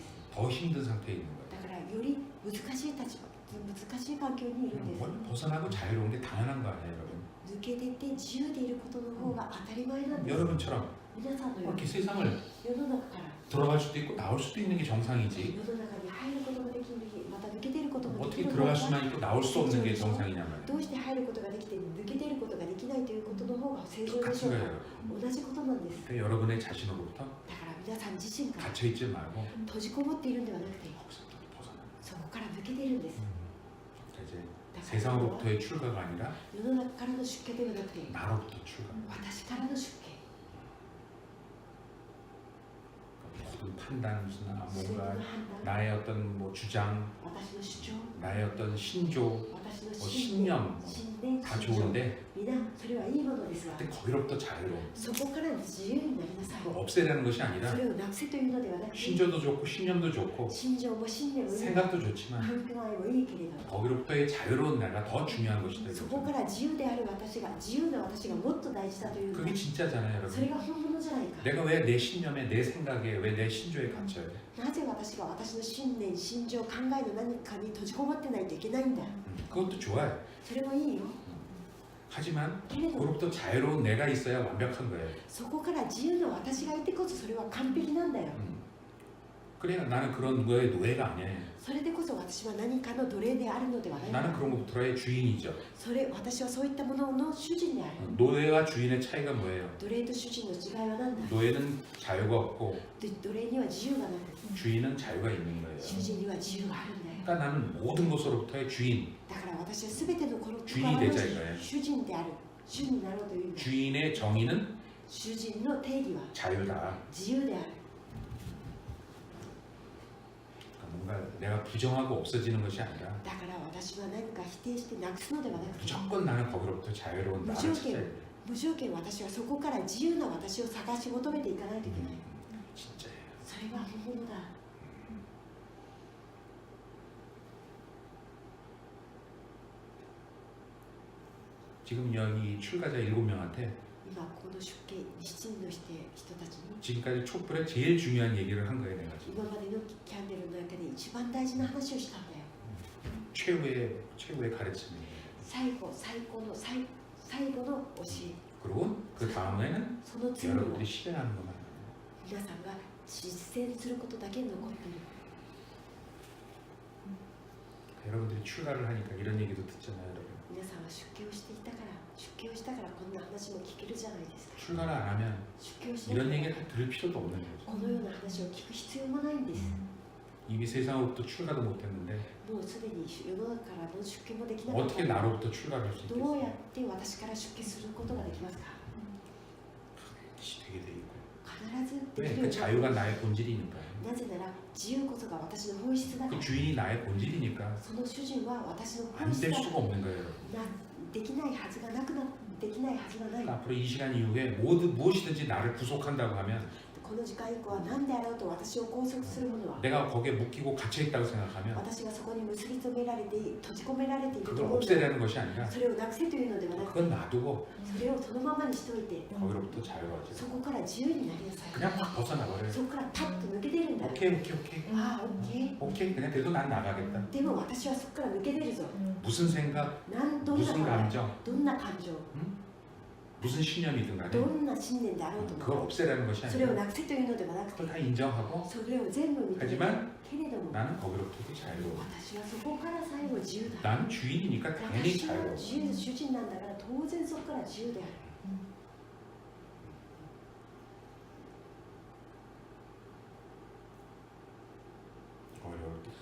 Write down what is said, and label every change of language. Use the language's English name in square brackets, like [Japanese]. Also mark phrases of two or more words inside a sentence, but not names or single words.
[Korean] 더 힘든 상태에 있는 거예요. [Japanese] だからより難しい立場難しい環境にいるんです [Korean] 원래 벗어나고 자유로운 게 당연한 거 아니에요, 여러분? [Japanese] 抜け出て自由でいることの方が当たり前なんです [Korean] 여러분처럼 [Japanese] 皆さんのよう [Korean] 이렇게 [Japanese] に [Korean] 세상을 [Japanese] 世の中から [Korean] 들어갈 수도 있고 나올 수도 있는 게 정상이지. [Japanese] 世の中に入ることができるまた抜け出ることもで [Korean] 어떻게 [Japanese] きる方 [Korean] 들어갈 [Japanese] が [Korean] 수만 있고 나올 수 없는 게 정상이냐 [Japanese] ど [Korean] 말이에요. [Japanese] うして入ることができて抜け出ることができないということの方が正常でし [Korean] 똑같은 [Japanese] ょう [Korean] 거예요, [Japanese] か [Korean] 여러분. [Japanese] 同じことなんです [Korean] 그러니까 여러분의 자신으로부터 [Japanese] だから皆さん自身から [Korean] 갇혀 있지 말고 [Japanese] 閉じこもっているんではなくて [Korean] 거기서부터 벗어나. [Japanese] そこから抜け出るんです [Korean] 이제 [Japanese] だから [Korean] 세상으로부터의 출가가 아니라 [Japanese] 世の中からの出家ではなくて [Korean] 나로부터 출가. [Japanese] 私からの出家 [Korean] 모든 판단이나 [Japanese] 全ての [Korean] 뭔가 [Japanese] 判断 [Korean] 나의 어떤 뭐 주장, [Japanese] 私の主張 [Korean] 나의 어떤 신조, [Japanese] 私私の [Korean] 신념 [Japanese] 信念 [Korean] 다 [Japanese] 信条 [Korean] 좋은데 [Japanese] 皆それはいいものですが [Korean] 근데 거기로부터 자유로워. [Japanese] そこから自由になりなさい [Korean] 그걸 없애라는 것이 아니라 [Japanese] それをなくせというのではなくて [Korean] 신조도 좋고 신념도 좋고 [Japanese] 信条も信念もいい [Korean] 생각도 좋지만 [Japanese] 環境愛もいいけれど [Korean] 거기로부터의 자유로운 내가 더 중요한 것이다. [Japanese] そこから自由である私が自由な私がもっと大事だというの [Korean] 그게 진짜잖아요, [Japanese] それ [Korean] 여러분. [Japanese] が本物じゃないか [Korean] 내가 왜 내 신념에, 내 생각에, 왜 내 신조에 갇혀야 돼? [Japanese] なぜ私が私の信念信条考えの何かに閉じこもってないといけないんだ [Korean] 그것도 좋아요. [Japanese] それもいいよ [Korean] 하지만 [Japanese] けれど [Korean] 그로부터 자유로운 내가 있어야 완벽한 거예요. [Japanese] そこから自由な私がいてこそそれは完璧なんだよ [Korean] 그래야 나는 그런 거에 노예가 아니에요. [Japanese] それでこそ私は何かの奴隷であるのではない [Korean] 나는 그런 것부터의 주인이죠. [Japanese] それ私はそういったものの主人である [Korean] 노예와 주인의 차이가 뭐예요? [Japanese] 奴隷と主人の違いは何だ [Korean] 노예는 자유가 없고 [Japanese] 奴隷には自由がなく [Korean] 주인은 자유가 있는 거예요. [Japanese] 主人には自由があるんだよ [Korean] 그러니까 나는 모든 것으로부터의 주인, [Japanese] だから私は全てのこの [Korean] 주인이 되자 이거예요. [Japanese] 主人である主になろうというんだ [Korean] 주인의 정의는 [Japanese] 主人の定義は [Korean] 자유다. [Japanese] 自由である [Korean] 그러니까 뭔가 내가 부정하고 없어지는 것이 아니라 [Japanese] だから私は何か否定してなくすのではなくて [Korean] 무조건 나는 거기로부터 자유로운 나를 무조건. 찾아야 돼. [Japanese] 無条件私はそこから自由な私を探し求めていかないといけない [Korean] 진짜예요. [Japanese] それが本物だ [Korean] 지금 여기 출가자 7명한테 [Japanese] 今この出家7人の人たちに [Korean] 지금까지 촛불에 제일 중요한 얘기를 한 거예요, 내가 지금. [Japanese] 今までのキャンデルの中で一番大事な話をしたんだよ [Korean] 최후의 가르침이에요. [Japanese] 最後の教え [Korean] 그리고 그 다음에는 [Japanese] その次は [Korean] 여러분들이 실행하는 것만. [Japanese] 皆さんが実践することだけ残っている [Korean] 여러분들이 출가를 하니까 이런 얘기도 듣잖아요, 여러분. [Japanese] 皆さんは出家をしたからこんな話も聞けるじゃないですか [Korean] 출가를 안 하면 [Japanese] 出家をしなか [Korean] 이런 [Japanese] った [Korean] 얘기를 들을 필요도 없는 거죠. [Japanese] このような話を聞く必要もないんです [Korean] 이미 세상으로부터 출가도 못했는데 [Japanese] もうすでに世の中からの出家もできなかった [Korean] 어떻게 나로부터 출가를 할 수 [Japanese] どう [Korean] 있겠어요? [Japanese] やって私から出家することができますか [Korean] 되게 돼 있고. [Japanese] 必ずで [Korean] 왜? [Japanese] きる [Korean] 그 자유가 나의 본질이니까요. [Japanese] なぜなら自由こそが私の本質だか [Korean] 그 [Japanese] ら [Korean] 주인이 나의 본질이니까 [Japanese] その主人は私の本 [Korean] 안 [Japanese] 質 [Korean] 될 [Japanese] だ [Korean] 수가 없는 거예요, 여러분. [Japanese] できないはずがなくなできないはずがない [Korean] 앞으로 이 시간 이후에 무엇이든지 나를 구속한다고 하면 [Japanese] この時間以降は何であろうと私を拘束するものは [Korean] 내가 거기에 묶이고 갇혀있다고 생각하면 [Japanese] 私がそこに結び止められて閉じ込められていると [Korean] 그걸 [Japanese] 思うの [Korean] 없애라는 것이 아니라 [Japanese] それをなくせというのではなく [Korean] 그건 놔두고 [Japanese] それをそのままにしておいて [Korean] 거기로부터 자유로워져. [Japanese] そこから自由になりなさい [Korean] 그냥 확 벗어나버려요. [Japanese] そこからパッと抜け出るんだ [Korean] 오케이. [Japanese] ああオッケー [Korean] 오케이. 그냥 그래도 난 나가겠다. [Japanese] でも私はそこから抜け出るぞ [Korean] 무슨 생각, [Japanese] どんな [Korean] 무슨 [Japanese] 考え [Korean] 감정, [Japanese] どんな感情 [Korean] 무슨 신념이든 [Japanese] ど [Korean] 간에 [Japanese] んな信念であろうと [Korean] 그걸 [Japanese] も [Korean] 없애라는 것이 [Japanese] それを [Korean] 아니라 [Japanese] なくせというのではなくて [Korean] 그걸 다 인정하고 [Japanese] それを全部認める [Korean] 하지만 [Japanese] けれども [Korean] 나는 거기로부터 자유로워. [Japanese] 私はそこから最後自由だ [Korean] 나는 주인이니까 당연히 [Japanese] 私は [Korean] 자유로워. [Japanese] 自由主人なんだから当然そこから自由である [Korean] 어려울 때